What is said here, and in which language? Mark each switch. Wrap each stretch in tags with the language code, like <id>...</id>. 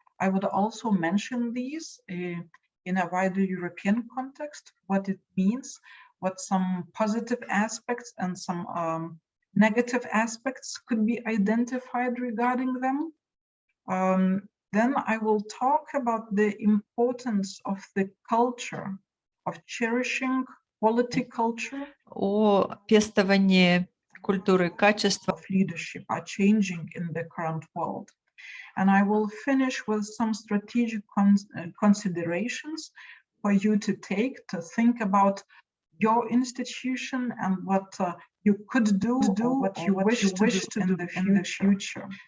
<en>I would also mention these in a wider European context, what it means, what some positive aspects and some negative aspects could be identified regarding them. Then I will talk about the importance of the culture, of cherishing quality culture.</en> <ru>О пестовании культуры качества.</ru> <en>Of leadership are changing in the current world. And I will finish with some strategic considerations for you to take to think about your institution and what you could do or what you wish to do in the future</en>